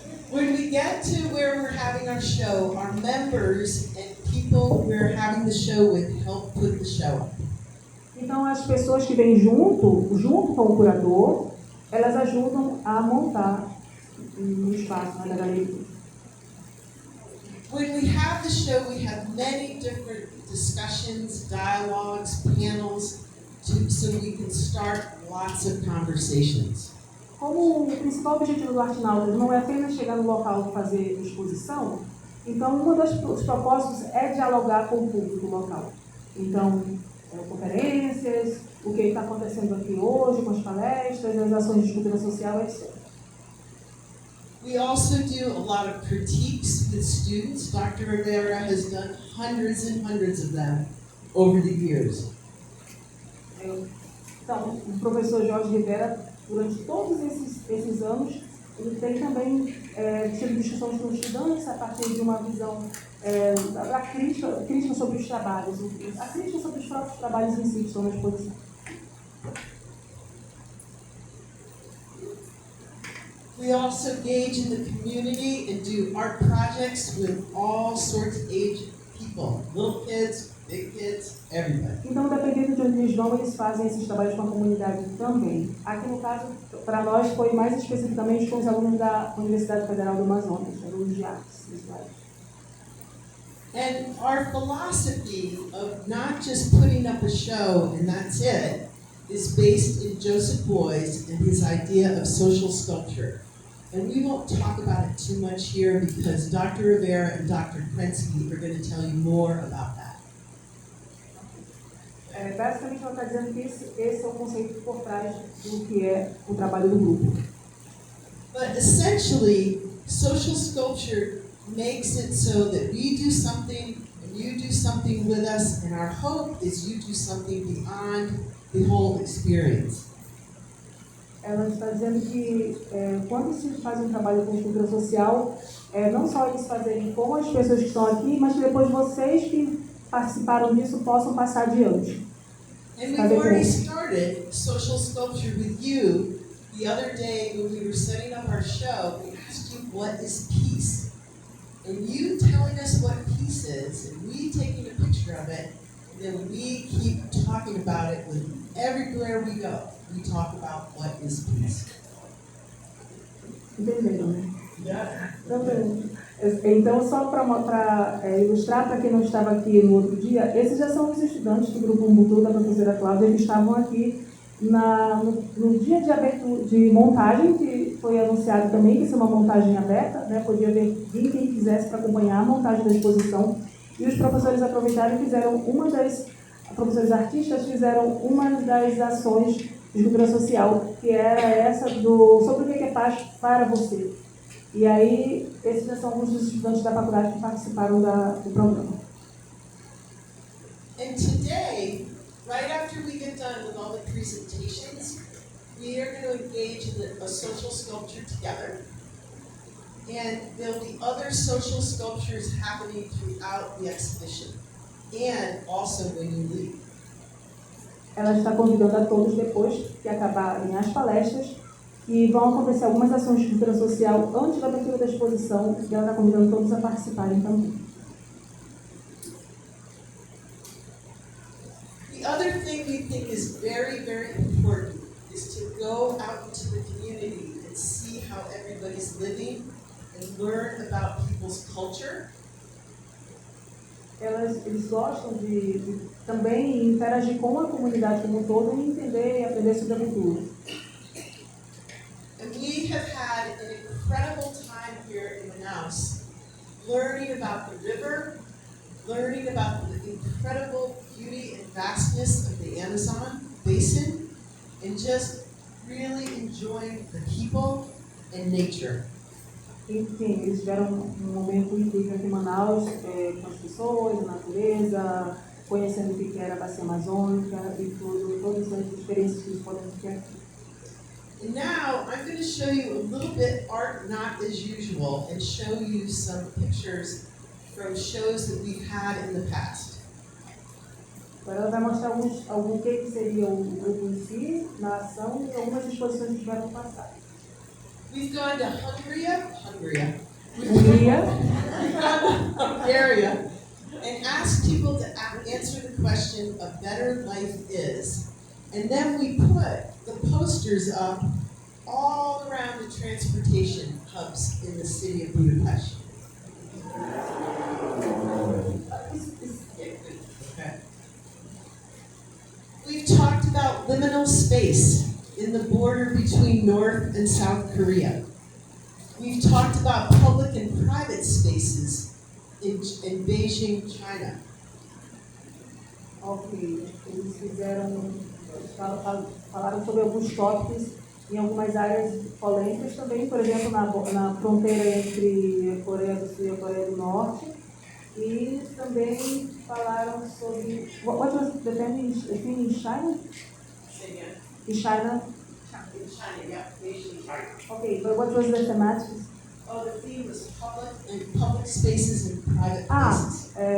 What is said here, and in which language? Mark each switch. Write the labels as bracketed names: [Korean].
[English] When we get to where we're having our show, our members and people we're having the show with help put the show up. [Portuguese] Então, as pessoas que vêm junto com o curador, elas ajudam a montar no espaço, na galeria. [English] When we have the show, we have many different discussions, dialogues, panels, so we can start lots of conversations. [Portuguese] Como o principal objetivo do Artinautas não é apenas chegar no local e fazer exposição, então um dos propósitos é dialogar com o público local. Então, conferências, o que está acontecendo aqui hoje, com as palestras, as ações de cultura social, etc. [English] We also do a lot of critiques with students. Dr. Rivera has done hundreds and hundreds of them over the years. [Portuguese] Então, o professor Jorge Rivera, durante todos esses anos, ele tem também tido discussões com os estudantes a partir de uma visão da crítica sobre os trabalhos, a crítica sobre os próprios trabalhos em si que estão na exposição. [English] We also engage in the community and do art projects with all sorts of age people, little kids, big kids, everybody. [Portuguese] Então, dependendo de onde eles vão, eles fazem esses trabalhos com a comunidade também. Aqui, no caso, para nós, foi mais especificamente com os alunos da Universidade Federal do Amazonas, alunos de artes visuais. [English] And our philosophy of not just putting up a show and that's it is based in Joseph Beuys and his idea of social sculpture. And we won't talk about it too much here because Dr. Rivera and Dr. Krensky are going to tell you more about that. [Portuguese] Basicamente, ela está dizendo que esse é o conceito por trás do que é o trabalho do grupo. [English] But essentially, social sculpture makes it so that we do something and you do something with us, and our hope is you do something beyond the whole experience. [Portuguese] Ela está dizendo que quando se faz um trabalho com cultura social, não só eles fazerem com as pessoas que estão aqui, mas que depois vocês que participaram disso possam passar adiante. [English] And we've already started social sculpture with you. The other day when we were setting up our show, we asked you what is peace. And you telling us what peace is, and we taking a picture of it, and then we keep talking about it with everywhere we go. We talk about what is peace. [Portuguese] Entenderam, né? [English] Yeah. [Portuguese] Então, Então, só para ilustrar para quem não estava aqui no outro dia, esses já são os estudantes do Grupo Ubuntu da professora Cláudia, que estavam aqui no dia de abertura, de montagem, que foi anunciado também que isso é uma montagem aberta, né? Podia vir quem quisesse para acompanhar a montagem da exposição. E os professores aproveitaram e fizeram professores artistas fizeram uma das ações de cultura social, que era essa sobre o que é paz para você. E aí, esses já são alguns dos estudantes da faculdade que participaram do programa. [English] And today, right after we get done with all the presentations, we are going to engage in a social sculpture together. And there'll be other social sculptures happening throughout the exhibition, and also when you leave. [Portuguese] Ela está convidando a todos depois que acabarem as palestras, e vão acontecer algumas ações de cultura social antes da abertura da exposição, e ela está convidando todos a participarem também. [English] The other thing we think is very, very important is to go out into the community and see how everybody's living and learn about people's culture. [Portuguese] Eles gostam de também interagir com a comunidade como um todo e entender e aprender sobre a cultura. [English] And we have had an incredible time here in Manaus, learning about the river, learning about the incredible beauty and vastness of the Amazon basin, and just really enjoying the people and nature. [Portuguese] Enfim, eles tiveram um momento incrível aqui em Manaus, com as pessoas, a natureza, conhecendo o que era a bacia amazônica e todas as experiências que eles podem ter aqui. [English] And now I'm going to show you a little bit art not as usual and show you some pictures from shows that we've had in the past. [Portuguese] Agora ela vai mostrar algum que seria o grupo em si, na ação, e algumas exposições que tiveram no passado. [English] We've gone to Hungary, [Portuguese] Hungria, [English] Bulgaria, and asked people to answer the question a better life is. And then we put the posters up all around the transportation hubs in the city of Budapest. Okay. We've talked about liminal space in the border between North and South Korea. We've talked about public and private spaces in Beijing, China. [Portuguese] Ok, eles falaram sobre alguns tópicos em algumas áreas polêmicas também, por exemplo, na fronteira entre a Coreia do Sul e a Coreia do Norte. E também falaram sobre... [English] What was the theme in China? In China? In China, yeah, Beijing, China. Okay, but what was the thematic? Oh, the theme was public spaces and private places.